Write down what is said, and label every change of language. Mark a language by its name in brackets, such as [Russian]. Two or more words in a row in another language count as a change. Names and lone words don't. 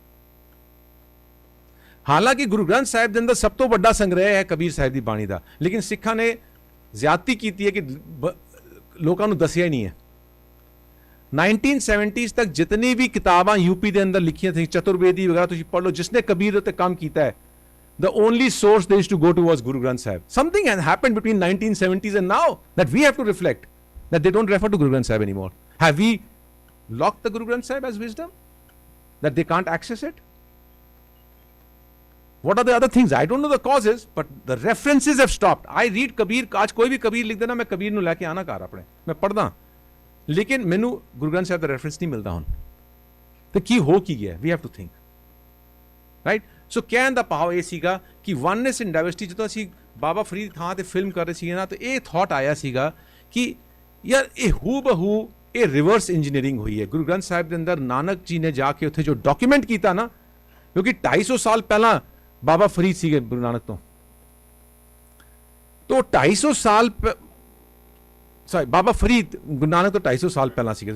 [Punjabi] ਹਾਲਾਂਕਿ ਗੁਰੂ ਗ੍ਰੰਥ ਸਾਹਿਬ ਦੇ ਅੰਦਰ ਸਭ ਤੋਂ ਵੱਡਾ ਸੰਗ੍ਰਹਿ ਹੈ ਕਬੀਰ ਸਾਹਿਬ ਦੀ ਬਾਣੀ ਦਾ, ਲੇਕਿਨ ਸਿੱਖਾਂ ਨੇ ਜ਼ਿਆਦਤੀ ਕੀਤੀ ਹੈ ਕਿ ਲੋਕਾਂ ਨੂੰ ਦੱਸਿਆ ਹੀ ਨਹੀਂ ਹੈ। 1970s ਤੱਕ ਜਿਤਨੀ ਵੀ ਕਿਤਾਬਾਂ ਯੂਪੀ ਦੇ ਅੰਦਰ ਲਿਖੀਆਂ ਸੀ, ਚਤੁਰਵੇਦੀ ਵਗੈਰਾ ਤੁਸੀਂ ਪੜ੍ਹ ਲਓ, ਜਿਸਨੇ ਕਬੀਰ ਉੱਤੇ ਕੰਮ ਕੀਤਾ ਹੈ, [English] the only source they used to go to was Guru Granth Sahib. Something has happened between 1970s and now that we have to reflect, that they don't refer to Guru Granth Sahib anymore. Have we locked the Guru Granth Sahib as wisdom, that they can't access it? What are the other things? I don't know the causes, but the references have stopped. I read Kabir, [Hindi] आज कोई भी कबीर लिख देना, मैं कबीर [Punjabi] ਨੂੰ ਲੈ ਕੇ ਆਣਾ ਘਰ ਆਪਣੇ, ਮੈਂ ਪੜ੍ਹਦਾ, ਲੇਕਿਨ ਮੈਨੂੰ ਗੁਰੂ ਗ੍ਰੰਥ ਸਾਹਿਬ ਦਾ ਰੈਫਰੈਂਸ ਨਹੀਂ ਮਿਲਦਾ ਹੁਣ। ਤੇ ਕੀ ਹੋ ਕੀ ਗਿਆ? [English] We have to think, right? [Punjabi] ਸੋ ਕਹਿਣ ਦਾ ਭਾਵ ਇਹ ਸੀਗਾ ਕਿ [English] oneness in diversity, [Punjabi] ਜਦੋਂ ਅਸੀਂ ਬਾਬਾ ਫਰੀਦ ਥਾਂ ਤੇ ਫਿਲਮ ਕਰ ਰਹੇ ਸੀਗੇ ਨਾ, ਤਾਂ ਇਹ ਥਾਟ ਆਇਆ ਸੀਗਾ ਕਿ ਯਾਰ ਇਹ ਹੂ ਬਹੂ ਇਹ [English] reverse engineering [Punjabi] ਹੋਈ ਹੈ ਗੁਰੂ ਗ੍ਰੰਥ ਸਾਹਿਬ ਦੇ ਅੰਦਰ। ਨਾਨਕ ਜੀ ਨੇ ਜਾ ਕੇ ਉੱਥੇ ਜੋ ਡਾਕੂਮੈਂਟ ਕੀਤਾ ਨਾ, ਕਿਉਂਕਿ 250 ਸਾਲ ਪਹਿਲਾਂ ਬਾਬਾ ਫਰੀਦ ਸੀਗੇ ਗੁਰੂ ਨਾਨਕ ਤੋਂ, तो 250 ਸਾਲ ਸੌਰੀ ਬਾਬਾ ਫਰੀਦ ਗੁਰੂ ਨਾਨਕ ਤੋਂ 250 ਸਾਲ ਪਹਿਲਾਂ ਸੀਗੇ।